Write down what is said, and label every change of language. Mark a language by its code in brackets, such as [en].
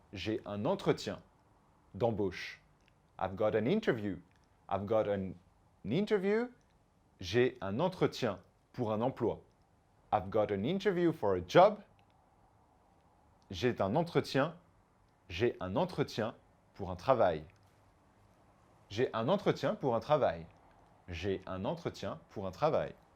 [fr] J'ai un entretien d'embauche. [en] I've got an interview. I've got an interview. [fr] J'ai un entretien pour un emploi. [en] I've got an interview for a job. [fr] J'ai un entretien. J'ai un entretien pour un travail. J'ai un entretien pour un travail. J'ai un entretien pour un travail.